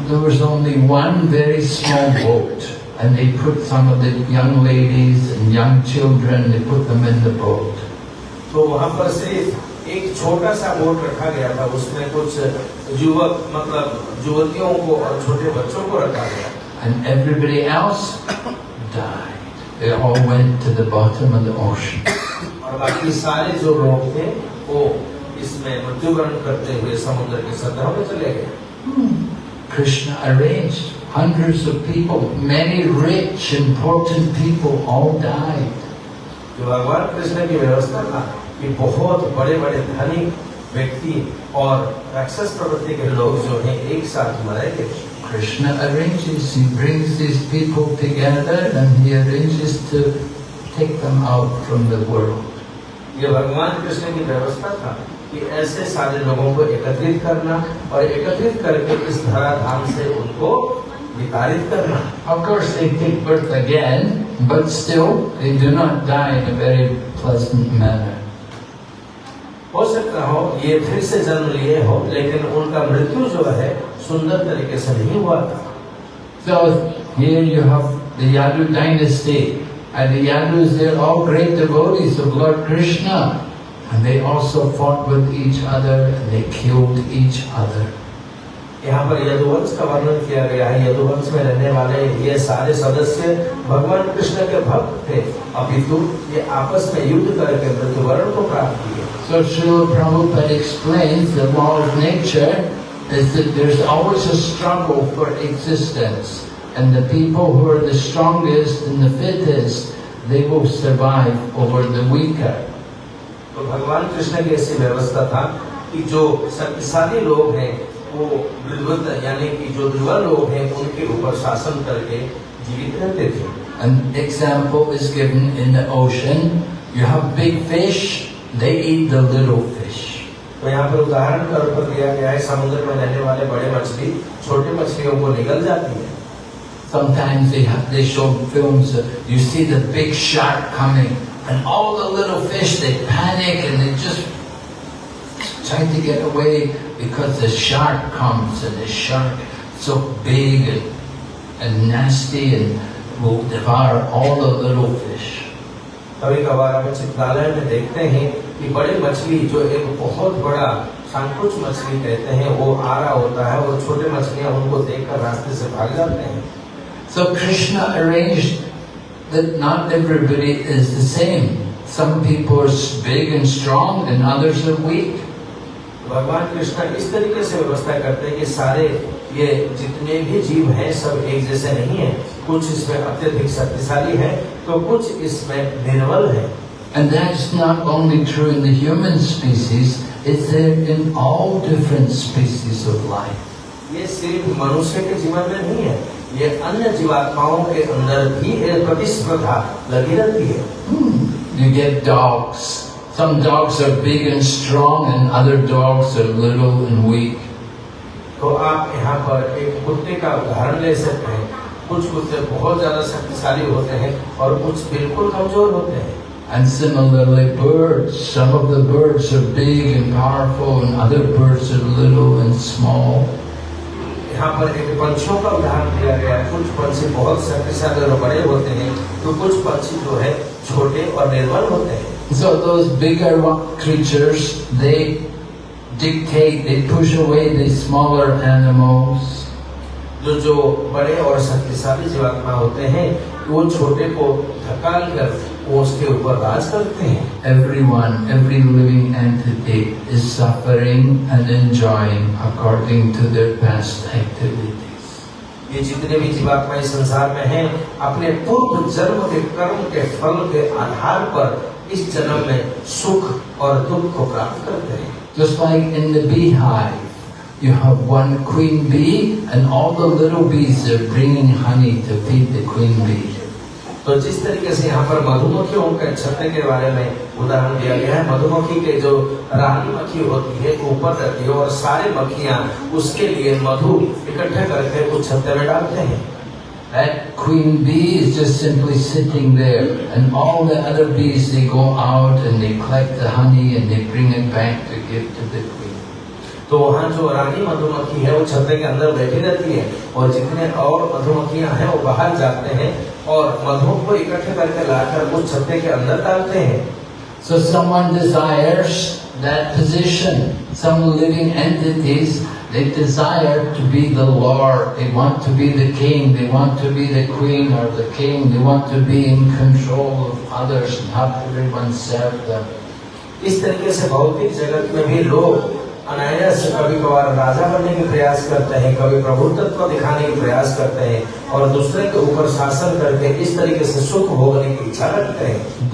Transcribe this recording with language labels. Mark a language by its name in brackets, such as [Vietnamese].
[English] There was only one very small boat, and they put some of the young ladies and young children, they put them in the boat. [Hindi] तो वहाँ पर सिर्फ एक छोटा सा boat रखा गया था, उसमें कुछ युवक मतलब युवतियों को और छोटे बच्चों को रखा गया। [English] And everybody else died. They all went to the bottom of the ocean. [Hindi] और बाकी सारे जो लोग थे वो इसमें मृत्युवरण करते हुए समुद्र के सतह में चले गए। [English] Krishna arranged hundreds of people, many rich, important people all died. [Hindi] जो भगवान कृष्ण की व्यवस्था था कि बहुत बड़े बड़े धनी व्यक्ति और राक्षस प्रवृत्ति के लोग जो हैं एक साथ मरेंगे। [English] Krishna arranges, he brings these people together and he arranges to take them out from the world. [Hindi] ये भगवान कृष्ण की व्यवस्था था कि ऐसे सारे लोगों को एकत्रित करना और एकत्रित करके इस धराधाम से उनको विताड़ित करना। [English] Of course they take birth again, but still they do not die in a very pleasant manner. [Hindi] हो सकता हो ये फिर से जन्म लिए हो, लेकिन उनका मृत्यु जो है सुंदर तरीके से नहीं हुआ था। [English] So here you have the Yadu dynasty, and the Yadus, they're all great devotees of Lord Krishna, and they also fought with each other and they killed each other. [Hindi] यहाँ पर यदुवंश का वर्णन किया गया है। यदुवंश में रहने वाले ये सारे सदस्य भगवान कृष्ण के भक्त थे, अपितु ये आपस में युद्ध करके मृत्युवरण को प्राप्त किए। [English] So Srila Prabhupada explains the law of nature is that there's always a struggle for existence, and the people who are the strongest and the fittest, they will survive over the weaker. [Hindi] तो भगवान कृष्ण की ऐसी व्यवस्था था कि जो शक्तिशाली लोग हैं वो दुर्बल यानी कि जो दुर्बल लोग हैं उनके ऊपर शासन करके जीवित रहते थे। [English] An example is given in the ocean. You have big fish, they eat the little fish. [Hindi] तो यहाँ पर उदाहरण के तौर पर दिया गया है, समुद्र में रहने वाले बड़े मछली छोटे मछलियों को निगल जाती है। [English] Sometimes they show films, you see the big shark coming, and all the little fish, they panic and they just try to get away because the shark comes, and the shark so big and nasty and will devour all the little fish. [Hindi] कभी कभार हम चित्रालय में देखते हैं कि बड़े मछली जो एक बहुत बड़ा शंकुच मछली कहते हैं वो आ रहा होता है और छोटे मछलियां उनको देखकर रास्ते से भाग जाते हैं। [English] So Krishna arranged that not everybody is the same. Some people are big and strong and others are weak. [Hindi] भगवान कृष्ण इस तरीके से व्यवस्था करते हैं कि सारे ये जितने भी जीव हैं सब एक जैसे नहीं हैं। कुछ इसमें अत्यधिक शक्तिशाली हैं तो कुछ इसमें निर्बल हैं। [English] And that's not only true in the human species, it's there in all different species of life. [Hindi] ये सिर्फ मनुष्य के जीवन में नहीं है, ये अन्य जीवात्माओं के अंदर भी एक प्रतिस्पर्धा लगी रहती है। [English] You get dogs. Some dogs are big and strong and other dogs are little and weak. [Hindi] तो आप यहाँ पर एक कुत्ते का उदाहरण ले सकते हैं। कुछ कुत्ते बहुत ज्यादा शक्तिशाली होते हैं और कुछ बिल्कुल कमजोर होते हैं। [English] And similarly birds, some of the birds are big and powerful and other birds are little and small. [Hindi] यहाँ पर एक पंछियों का उदाहरण दिया गया है। कुछ पंछी बहुत शक्तिशाली और बड़े होते हैं तो कुछ पंछी जो है छोटे और निर्बल होते हैं। [English] So those bigger creatures, they dictate, they push away the smaller animals. [Hindi] जो बड़े और शक्तिशाली जीवात्मा होते हैं वो छोटे को धकाल कर वो उसके ऊपर राज करते हैं। [English] Everyone, every living entity is suffering and enjoying according to their past activities. [Hindi] ये जितने भी जीवात्मा इस संसार में हैं अपने पूर्व जन्म के कर्म के फल के आधार पर इस जन्म में सुख और दुख को प्राप्त करते हैं। [English] Just like in the beehive, you have one queen bee and all the little bees are bringing honey to feed the queen bee. [Hindi] तो जिस तरीके से यहाँ पर मधुमक्खियों के छत्ते के बारे में उदाहरण दिया गया है, मधुमक्खी के जो रानी मक्खी होती है ऊपर रहती है और सारे मक्खियाँ उसके लिए मधु इकट्ठे करके उस छत्ते में डालते हैं। [English] That queen bee is just simply sitting there, and all the other bees, they go out and they collect the honey and they bring it back to give to the queen. [Hindi] तो वहाँ जो रानी मधुमक्खी है वो छत्ते के अंदर बैठी रहती है और जितने और मधुमक्खियाँ हैं वो बाहर जाते हैं और मधु को इकट्ठे करके लाकर उस छत्ते के अंदर डालते हैं। [English] So someone desires that position. Some living entities, they desire to be the Lord. They want to be the king. They want to be the queen or the king. They want to be in control of others and have everyone serve them. [Hindi] इस तरीके से भौतिक जगत में भी लोग अनायास कभी कभार राजा बनने के प्रयास करते हैं, कभी प्रभुत्व दिखाने के प्रयास करते हैं और दूसरे के ऊपर शासन करके इस तरीके से सुख भोगने की इच्छा रखते हैं।